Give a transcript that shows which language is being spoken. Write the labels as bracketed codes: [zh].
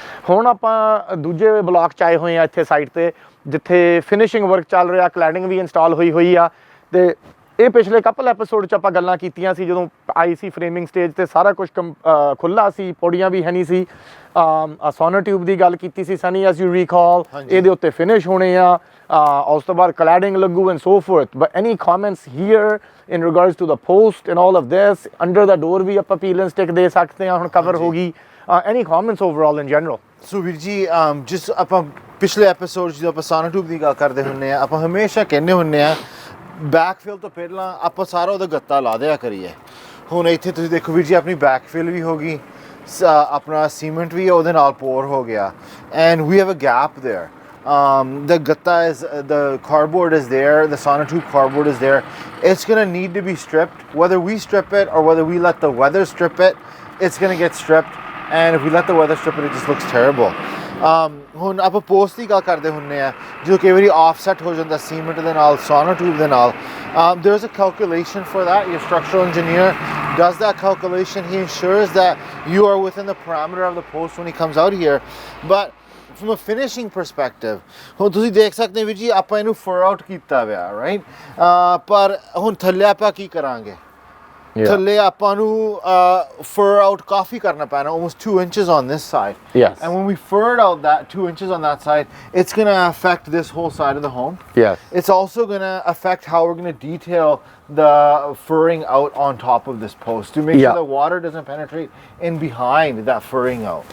[pa] ਹੁਣ ਆਪਾਂ ਦੂਜੇ ਬਲਾਕ 'ਚ ਆਏ ਹੋਏ ਆ ਇੱਥੇ ਸਾਈਡ ਤੇ ਜਿੱਥੇ ਫਿਨਿਸ਼ਿੰਗ ਵਰਕ ਚੱਲ ਰਿਹਾ, ਕਲੈਡਿੰਗ ਵੀ ਇੰਸਟਾਲ ਹੋਈ ਆ ਤੇ ਇਹ ਪਿਛਲੇ ਕਪਲ ਐਪੀਸੋਡ 'ਚ ਆਪਾਂ ਗੱਲਾਂ ਕੀਤੀਆਂ ਸੀ ਜਦੋਂ ਆਈ ਸੀ ਫਰੇਮਿੰਗ ਸਟੇਜ ਤੇ ਸਾਰਾ ਕੁਝ ਖੁੱਲ੍ਹਾ ਸੀ, ਪੌੜੀਆਂ ਵੀ ਹੈ ਨਹੀਂ ਸੀ। ਸੋਨਰ ਟਿਊਬ ਦੀ ਗੱਲ ਕੀਤੀ ਸੀ ਸਨੀ, [en] as you recall, [pa] ਇਹਦੇ ਉੱਤੇ ਫਿਨਿਸ਼ ਹੋਣੇ ਆ, ਉਸ ਤੋਂ ਬਾਅਦ ਕਲੈਡਿੰਗ ਲੱਗੂ [en] And so forth. But any comments here in regards to the post and all of this? Under the door [pa] ਵੀ ਆਪਾਂ ਪੀਲ ਐਂਡ ਸਟਿਕ ਦੇ ਸਕਦੇ ਹਾਂ, ਹੁਣ ਕਵਰ ਹੋ ਗਈ। [en] Any comments overall in general? [pa] ਸੋ ਵੀਰ ਜੀ, ਜਿਸ ਆਪਾਂ ਪਿਛਲੇ ਐਪੀਸੋਡ ਜਦੋਂ ਆਪਾਂ ਸੋਨਰ ਟਿਊਬ ਦੀ ਗੱਲ ਕਰਦੇ ਹੁੰਦੇ ਆ, ਆਪਾਂ ਹਮੇਸ਼ਾ ਕਹਿੰਦੇ ਹੁੰਦੇ ਆ ਬੈਕਫਿਲ ਤੋਂ ਪਹਿਲਾਂ ਆਪਾਂ ਸਾਰਾ ਉਹਦਾ ਗੱਤਾ ਲਾ ਦਿਆ ਕਰੀਏ। ਹੁਣ ਇੱਥੇ ਤੁਸੀਂ ਦੇਖੋ ਵੀਰ ਜੀ, ਆਪਣੀ ਬੈਕਫਿਲ ਵੀ ਹੋ ਗਈ, ਆਪਣਾ ਸੀਮੈਂਟ ਵੀ ਉਹਦੇ ਨਾਲ ਪੋਰ ਹੋ ਗਿਆ, [en] And we have a gap there. The gatta is, the cardboard is there, the sonotube cardboard is there. It's going to need to be stripped. Whether we strip it or whether we let the weather strip it, it's going to get stripped. And if we let the weather strip it, it just looks terrible. [pa] ਹੁਣ ਆਪਾਂ post ਦੀ ਗੱਲ ਕਰਦੇ ਹੁੰਦੇ ਆ, ਜੋ ਕਈ ਵਾਰੀ offset ਹੋ ਜਾਂਦਾ ਸੀਮੈਂਟ ਦੇ ਨਾਲ, sonotube ਦੇ ਨਾਲ। [en] There's a calculation for that. Your structural engineer does that calculation. He ensures that you are within the parameter of the post when he comes out here. But from a finishing perspective, [pa] ਹੁਣ ਤੁਸੀਂ ਦੇਖ ਸਕਦੇ ਹੋ ਵੀਰ ਜੀ, ਆਪਾਂ ਇਹਨੂੰ ਫਰ out ਕੀਤਾ ਹੋਇਆ, ਰਾਈਟ? ਪਰ ਹੁਣ ਥੱਲੇ ਆਪਾਂ ਕੀ ਕਰਾਂਗੇ? ਥੱਲੇ ਆਪਾਂ ਨੂੰ fur out ਕਾਫੀ ਕਰਨਾ ਪੈਣਾ, [en] almost 2 inches on this side. Yes. And when we furred out that 2 inches on that side, it's going to affect this whole side of the home. Yes. It's also going to affect how we're going to detail the furring out on top of this post to make sure the water doesn't penetrate in behind that furring out.